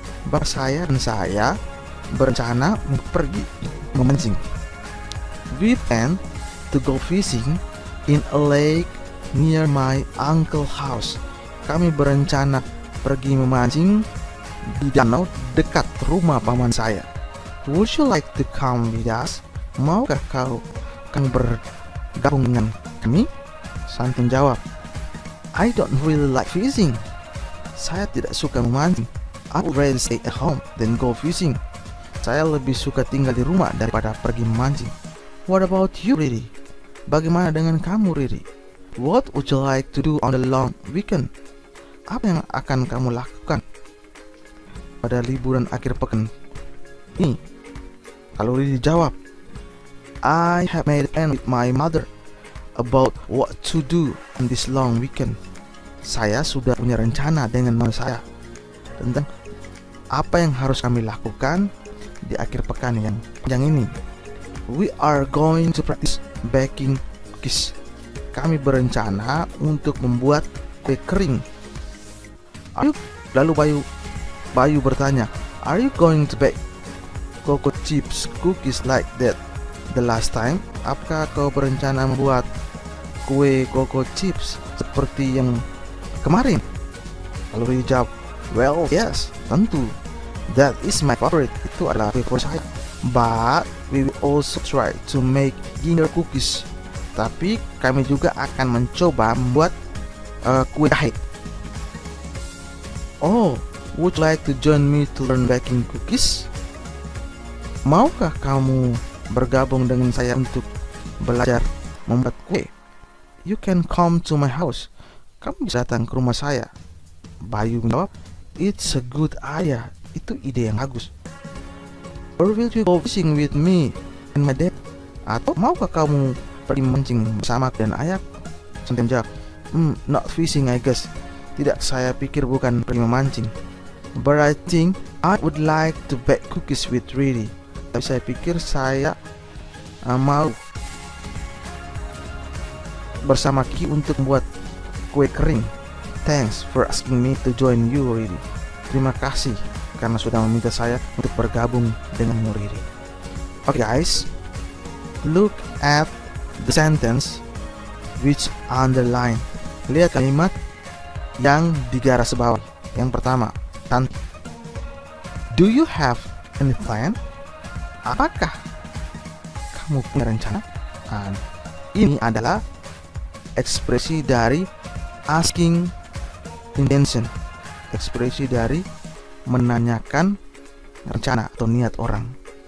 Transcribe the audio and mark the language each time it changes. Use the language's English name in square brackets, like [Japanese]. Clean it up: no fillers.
[Indonesian] Bapak saya dan saya berencana pergi memancing. [English] We plan to go fishing in a lake near my uncle's house. [Indonesian] Kami berencana pergi memancing di danau dekat rumah paman saya. [English] Would you like to come with us? [Indonesian] Maukah kau akan bergabung dengan kami? Santi jawab, [English] I don't really like fishing. [Indonesian] Saya tidak suka memancing. [English] I would rather stay at home than go fishing. [Indonesian] Saya lebih suka tinggal di rumah daripada pergi memancing. [English] What about you, Riri? [Indonesian] Bagaimana dengan kamu, Riri? [English] What would you like to do on the long weekend? [Indonesian] Apa yang akan kamu lakukan pada liburan akhir pekan ini? Kalau Riri jawab, [English] I have made a plan with my mother about what to do on this long weekend. [Indonesian] Saya sudah punya rencana dengan mama saya tentang apa yang harus kami lakukan di akhir pekan yang panjang ini. [English] We are going to practice baking cookies. [Indonesian] Kami berencana untuk membuat kue kering. Lalu Bayu bertanya, [English] are you going to bake cocoa chips cookies like that the last time? [Indonesian] Apakah kau berencana membuat kue cocoa chips seperti yang kemarin? Lalu dia jawab, [English] well, yes, [Indonesian] tentu. [English] That is my favorite. [Indonesian] Itu adalah kue favorit saya. [English] But we will also try to make ginger cookies. [Indonesian] Tapi kami juga akan mencoba membuat kue jahe. [English] Oh, would you like to join me to learn baking cookies? [Indonesian] Maukah kamu bergabung dengan saya untuk belajar membuat kue? [English] You can come to my house. [Indonesian] Kamu bisa datang ke rumah saya. Bayu menjawab, [English] it's a good idea. [Indonesian] Itu ide yang bagus. [English] Or will you go fishing with me and my dad? [Indonesian] Atau maukah kamu pergi mancing bersama dan ayah? Santi menjawab, [English] not fishing I guess. [Indonesian] Tidak, saya pikir bukan pergi memancing. [English] But I think I would like to bake cookies with Riri. [Indonesian] Tapi saya pikir saya mau bersama Kiki untuk membuat kue kering. [English] Thanks for asking me to join you, Riri. [Indonesian] Terima kasih karena sudah meminta saya untuk bergabung denganmu, Riri. [English] Okay guys, look at the sentence which underline. [Indonesian] Lihat kalimat yang digaris bawah. Yang pertama, Tanti. [English] Do you have any plan? [Indonesian] Apakah kamu punya rencana? Ini adalah ekspresi dari asking intention, ekspresi dari menanyakan rencana atau niat orang.